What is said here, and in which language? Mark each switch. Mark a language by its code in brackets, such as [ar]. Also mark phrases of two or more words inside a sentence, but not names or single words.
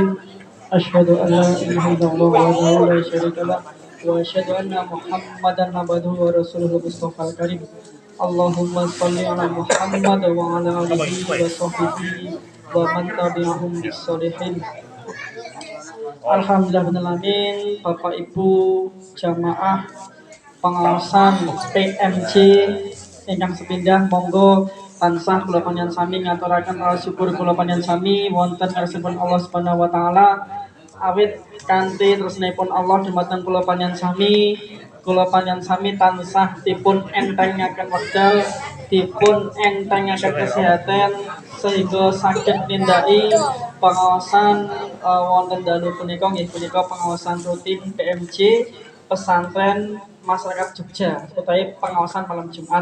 [ar] أشهد أن لا إله إلا الله ولا شريك له وأشهد أن محمدا عبده ورسوله المصطفى الكريم. اللهم صل على محمد وعلى آله وصحبه ومن تبعهم بالصالحين. الحمد لله الرحمن الرحيم. [jv] Bapak Ibu jamaah pengawasan PMJ ingkang sepindah monggo tansah kula panjenengan sami ngaturaken rasa syukur kula panjenengan sami wonten ngarsipun Allah [ar] سبحانه وتعالى [jv] awit kanthi tresnanipun Allah dumateng kula panjenengan sami tansah dipun entengaken wekdal, dipun entengaken kesehatan sehingga saged nindaki pengawasan wonten dalu punika nggih punika pengawasan rutin PMJ pesantren masyarakat Jogja utawi pengawasan malam Jumat.